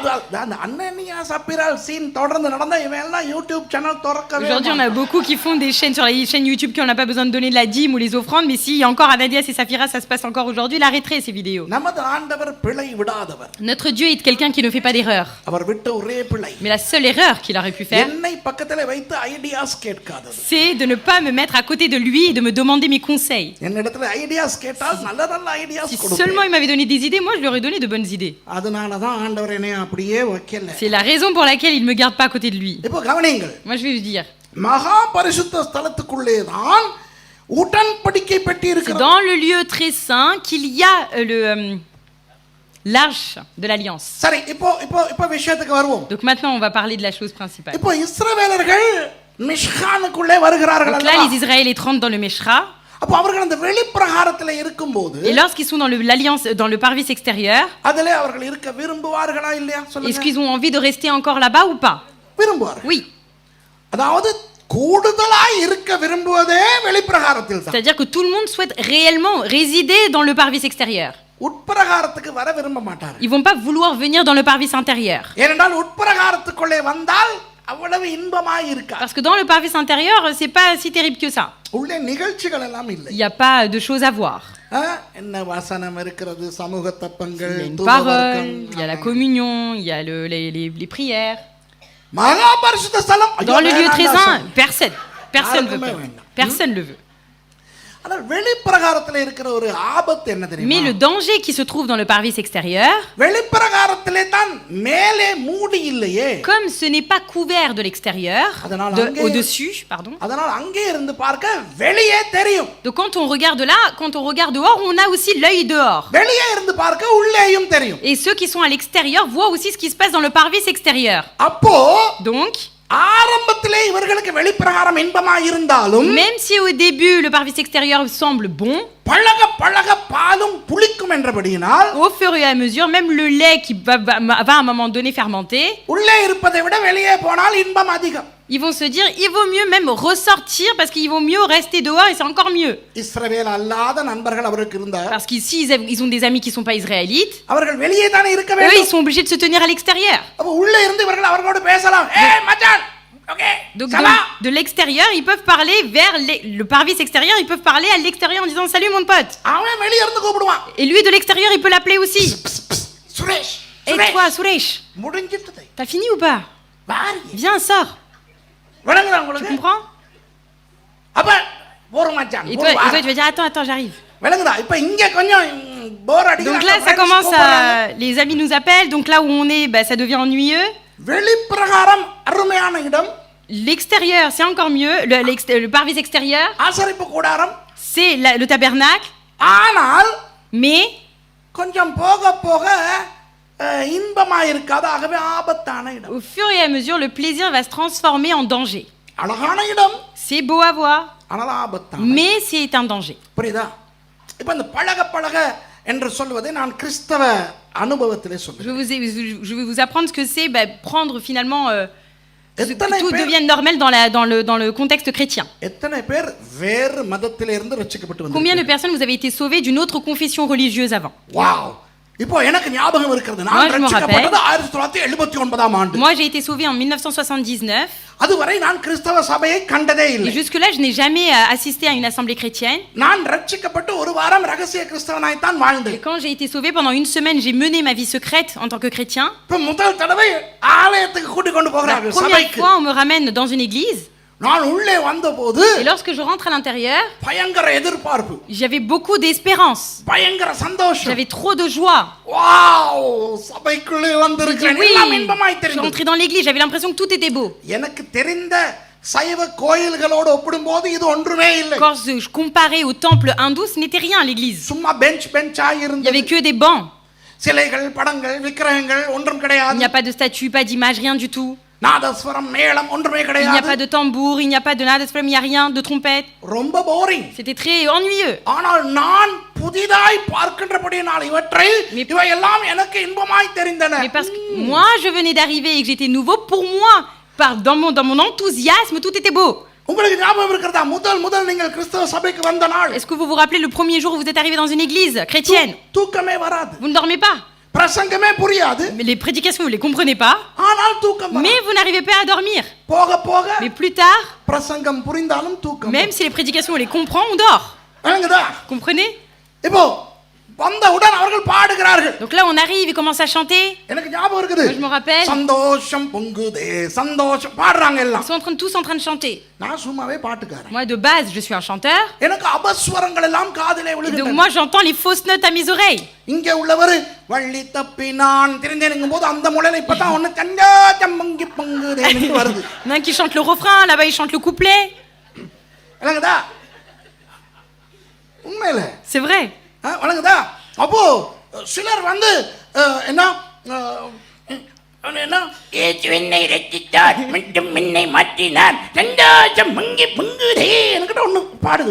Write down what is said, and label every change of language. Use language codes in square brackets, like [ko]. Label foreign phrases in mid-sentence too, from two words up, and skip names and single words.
[ta] அந்த அனனியா சப்பீரால் சீன் தொடர்ந்து நடந்தா இவன் எல்லாம் யூடியூப் சேனல் திறக்கவே [fr] aujourd'hui on a beaucoup qui font des chaînes sur les chaînes YouTube qui n'ont pas besoin de donner de la dîme ou les offrandes, mais s'il y a encore Ananias et Saphira, ça se passe encore aujourd'hui, il arrêterait ces vidéos. [ta] நமது ஆண்டவர் பிழை விடாதவர். [fr] Notre Dieu est quelqu'un qui ne fait pas d'erreur. [ta] அவர் விட்ட ஒரே பிழை [fr] Mais la seule erreur qu'il aurait pu faire, [ta] என்னை பக்கத்துல வைத்து ஐடியாஸ் கேட்காதது. [fr] c'est de ne pas me mettre à côté de lui et de me demander mes conseils. [ta] என்னிடத்துல ஐடியாஸ் கேட்டால் நல்ல நல்ல ஐடியாஸ் [fr] Si [ta] கொடுப்பேன். [fr] seulement il m'avait donné des idées, moi je lui aurais donné de bonnes idées. [ta] அதனால தான் ஆண்டவர் என்னை அப்படியே வைக்கல. [fr] C'est la raison pour laquelle il ne me garde pas à côté de lui. [ta] இப்போ கவனியுங்கள், [fr] Moi je vais vous dire, [ta] மகா பரிசுத்த ஸ்தலத்துக்குள்ளே தான் உடன்படிக்கை பெட்டி [fr] c'est [ta] இருக்கிறது. [fr] dans le lieu très saint qu'il y a l'arche de l'alliance. [ta] சரி, இப்போ இப்போ இப்போ விஷயத்துக்கு வருவோம். [fr] Donc maintenant on va parler de la chose principale. [ta] இப்போ இஸ்ரவேலர்கள் மிஷ்கானுக்குள்ளே வருகிறார்கள் [fr] Donc là [ta] அல்லவா? [fr] les Israélites rentrent dans le Meshra [ta] அப்போ அவர்கள் அந்த வெளிப்பிரகாரத்தில் இருக்கும்போது [fr] et lorsqu'ils sont dans l'alliance, dans le parvis extérieur, [ta] அதிலே அவர்கள் இருக்க விரும்புவார்களா இல்லையா [fr] est-ce [ta] சொல்லுங்க? [fr] qu'ils ont envie de rester encore là-bas ou pas? [ta] விரும்புவார்கள். [fr] Oui. [ta] அதாவது கூடுதலாய் இருக்க விரும்புவதே வெளிப்பிரகாரத்தில் தான். [fr] C'est-à-dire que tout le monde souhaite réellement résider dans le parvis extérieur. [ta] உட்பிரகாரத்துக்கு வர விரும்ப மாட்டார்கள். [fr] Ils vont pas vouloir venir dans le parvis intérieur. [ta] ஏனென்றால் உட்பிரகாரத்துக்குள்ளே வந்தால் அவ்வளவு இன்பமாய் இருக்காது. [fr] Parce que dans le parvis intérieur, c'est pas si terrible que ça. [ta] உள்ளே நிகழ்ச்சிகள் எல்லாம் இல்லை. [fr] Il n'y a pas de choses à voir. [ta] என்ன வசனம் இருக்கிறது, சமூக தப்பங்கள், [fr] Il y a une [ta] தூபவர்க்கம். [fr] parole, il y a la communion, il y a les prières. [ta] மகா பரிசுத்த ஸ்தலம் [fr] Dans le lieu très [ta] ஐயோ, [fr] saint, personne ne veut [ta] யாருக்குமே [fr] pas. [ta] வேண்டாம். [fr] Personne ne le veut. [ta] ஆனால் வெளிப்பிரகாரத்தில் இருக்கிற ஒரு ஆபத்து என்ன [fr] Mais [ta] தெரியுமா? [fr] le danger qui se trouve dans le parvis extérieur, [ta] வெளிப்பிரகாரத்திலே தான் மேலே மூடி இல்லையே. [fr] comme ce n'est pas couvert de l'extérieur, au-dessus, pardon. [ta] அதனால் அங்கே இருந்து பார்க்க வெளியே தெரியும். [fr] Donc quand on regarde là, quand on regarde dehors, on a aussi l'œil dehors. [ta] வெளியே இருந்து பார்க்க உள்ளேயும் தெரியும். [fr] Et ceux qui sont à l'extérieur voient aussi ce qui se passe dans le parvis extérieur. [ta] அப்போ [fr] Donc, [ta] ஆரம்பத்திலே இவர்களுக்கு வெளிப்பிரகாரம் இன்பமாய் இருந்தாலும் [fr] même si au début le parvis extérieur semble bon, [ta] பழக பழக பாலும் புளிக்கும் என்றபடியினால் [fr] au fur et à mesure, même le lait qui va à un moment donné fermenter, [ta] உள்ளே இருப்பதை விட வெளியே போனால் இன்பம் அதிகம். [fr] ils vont se dire, il vaut mieux même ressortir parce qu'il vaut mieux rester dehors et c'est encore mieux. [ta] இஸ்ரவேல் அல்லாத நண்பர்கள் அவருக்கு இருந்தார். [fr] Parce qu'ici, ils ont des amis qui ne sont pas israélites. [ta] அவர்கள் வெளியே தானே இருக்க [fr] Eux, ils [ta] வேண்டும். [fr] sont obligés de se tenir à l'extérieur. [ta] அப்ப உள்ளே இருந்து இவர்கள் அவர்களோடு பேசலாம். ஏய் மச்சான், ஓகே, [fr] Donc ça va? de l'extérieur, ils peuvent parler vers le parvis extérieur, ils peuvent parler à l'extérieur en disant salut mon pote. [ta] அவன் வெளியே இருந்து கூப்பிடுவான். [fr] Et lui de l'extérieur, il peut l'appeler aussi. [ta] சுரேஷ், [fr] Et toi, Suresh, [ta] முடிஞ்சிட்டது. [fr] t'as fini ou pas? [ta] பாரு. [fr] Viens, sors. [ta] விளங்குதா [fr] Tu [ta] உங்களுக்கு? [fr] comprends? [ta] அப்ப போற மச்சான். [fr] Et toi, tu vas dire attends, j'arrive. [ta] விளங்குதா? இப்ப இங்க கொஞ்சம் போர் அடிக்குது. [fr] Donc là, ça commence à... Les amis nous appellent, donc là où on est, ça devient ennuyeux. [ta] வெளிப்பிரகாரம் அருமையான இடம். [fr] L'extérieur, c'est encore mieux. Le parvis extérieur, [ta] ஆசரிப்பு கூடாரம். [fr] c'est le tabernacle. [ta] ஆனால் [fr] Mais [ta] கொஞ்சம் போக போக இன்பமா இருக்காது. ஆகவே ஆபத்தான இடம். [fr] au fur et à mesure, le plaisir va se transformer en danger. [ta] அழகான இடம். [fr] C'est beau à voir, [ta] ஆனால் ஆபத்தான. [fr] mais c'est un danger. [ta] புரியுதா? இப்ப இந்த பழக பழக என்று சொல்வதை நான் கிறிஸ்தவ அனுபவத்திலே சொல்றேன். [fr] Je vais vous apprendre ce que c'est prendre finalement que [ta] எத்தனை [fr] tout [ta] பேர் [fr] devienne normal dans le contexte chrétien. [ta] எத்தனை பேர் வேறு மதத்திலே இருந்து ரட்சிக்கப்பட்டு [fr] Combien de [ta] வந்தீங்க? [fr] personnes vous avez été sauvées d'une autre confession religieuse avant? [ta] வாவ்! இப்போ எனக்கு ஞாபகம் இருக்கிறது. [fr] Moi, [ta] நான் [fr] je me [ta] ரட்சிக்கப்பட்டது 1979ஆம் ஆண்டு. [fr] Moi, j'ai été sauvée en 1979 [ta] அதுவரை நான் கிறிஸ்தவ சபையை கண்டதே [fr] et [ta] இல்லை. [fr] jusque-là, je n'ai jamais assisté à une assemblée chrétienne. [ta] நான் ரட்சிக்கப்பட்டு ஒரு வாரம் ரகசிய கிறிஸ்தவனாய் தான் [fr] Et [ta] வாழ்ந்தேன். [fr] quand j'ai été sauvée pendant une semaine, j'ai mené ma vie secrète en tant que chrétien. [ta] இப்ப முதல் தடவை ஆலயத்துக்கு கூட்டி கொண்டு [fr] La [ta] போகிறார்கள் [fr] première [ta] சபைக்கு. [fr] fois, on me ramène dans une église [ta] நான் உள்ளே வந்தபோது [fr] et lorsque je rentre à l'intérieur, [ta] பயங்கர எதிர்பார்ப்பு, [fr] j'avais beaucoup d'espérance. [ta] பயங்கர சந்தோஷம். [fr] J'avais trop de joie. [ta] வாவ்! சபைக்குள்ளே [fr] J'ai dit [ta] வந்திருக்கிறேன். [fr] oui, [ta] எல்லாம் இன்பமாய் [fr] je suis [ta] தெரிந்தது. [fr] rentrée dans l'église, j'avais l'impression que tout était beau. [ta] எனக்கு தெரிந்த சைவ கோயில்களோடு ஒப்பிடும்போது இது ஒன்றுமே இல்லை. [fr] Quand je comparais au temple hindou, ce n'était rien l'église. [ta] சும்மா பெஞ்சாய் [fr] Il n'y [ta] இருந்தது. [fr] avait que des bancs. [ta] சிலைகள், படங்கள், விக்கிரகங்கள் ஒன்றும் [fr] Il [ta] கிடையாது. [fr] n'y a pas de statue, pas d'image, rien du tout. [ta] நாதஸ்வரம், மேளம் ஒன்றுமே [fr] Il n'y a [ta] கிடையாது. [fr] pas de tambour, il n'y a pas de nadasflam, il n'y a rien, de trompette. [ta] ரொம்ப போரிங். [fr] C'était très ennuyeux. [ta] ஆனால் நான் புதிதாய் பார்க்கின்றபடியினால் இவையெல்லாம் எனக்கு இன்பமாய் தெரிந்தன. [fr] Mais parce que moi, je venais d'arriver et que j'étais nouveau, pour moi, dans mon enthousiasme, tout était beau. [ta] உங்களுக்கு ஞாபகம் இருக்கிறதா? முதல் நீங்கள் கிறிஸ்தவ சபைக்கு வந்த நாள் [fr] Est-ce que vous vous rappelez le premier jour où vous êtes arrivé dans une église chrétienne? [ta] தூக்கமே வராது. [fr] Vous ne dormez pas. [ta] பிரசங்கமே புரியாது. [fr] Mais les prédications, vous ne les comprenez pas. [ta] ஆனால் தூக்கம் வராது. [fr] Mais vous n'arrivez pas à dormir. [ta] போக போக [fr] Mais plus tard, [ta] பிரசங்கம் புரிந்தாலும் தூக்கம். [fr] même si les prédications, on les comprend, on dort. [ta] விளங்குதா? [fr] Comprenez? [ta] இப்போ வந்தவுடன் அவர்கள் பாடுகிறார்கள். [fr] Donc là, on arrive, ils commencent à chanter. [ta] எனக்கு ஞாபகம் இருக்குது. [fr] Moi, je me rappelle. [ta] சந்தோஷம் பொங்குதே சந்தோஷம் பாடுறாங்க எல்லாம். [fr] Ils sont tous en train de chanter. [ta] நான் சும்மாவே பாட்டுக்காரன். [fr] Moi, de base, je suis un chanteur. [ta] எனக்கு அபஸ்வரங்கள் எல்லாம் காதிலே [fr] Donc [ta] விழுகின்றன. [fr] moi, j'entends les fausses notes à mes oreilles. [ta] இங்கே உள்ளவர் வள்ளி தப்பி நான் தெரிந்தேனுங்கும் போது அந்த முளையில இப்பதான் ஒண்ணு சந்தோஷம் பொங்கி பொங்குதேன்னு வருது. [fr] Il y en a un qui chante le refrain, là-bas, il chante le couplet. [ta] விளங்குதா? உண்மையில [fr] C'est vrai. [ta] வணங்குதா? அப்போ சிலர் வந்து என்ன என்ன ஏசுவினை ரட்சித்தார் மீண்டும் மின்னை மாற்றினார் சந்தோஷம் பொங்கி பொங்குதே என்கிட்ட ஒண்ணு பாடுது.